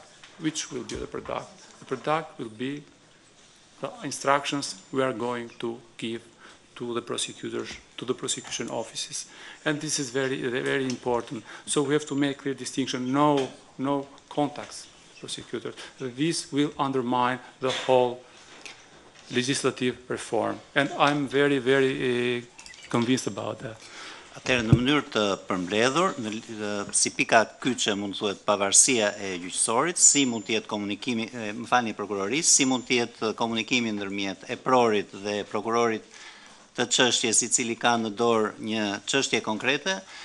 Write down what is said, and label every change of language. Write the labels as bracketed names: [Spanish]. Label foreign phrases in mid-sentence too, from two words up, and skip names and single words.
[English] Which will be the product? The product will be the instructions we are going to give to the prosecutors, to the prosecution offices. And this is very, very important. So we have to make clear distinction, no contacts, prosecutors. This will undermine the whole legislative reform. And I'm very, very convinced about that. [Albanian] Atëherë, në mënyrë të përmbledhur, si pika kyçe mund të thuhet pavarësia e gjyqësorit, si mund të jetë komunikimi, më falni, prokurorisë, si mund të jetë komunikimi ndërmjet prorit dhe prokurorit të çështjes i cili ka në dorë një çështje konkrete,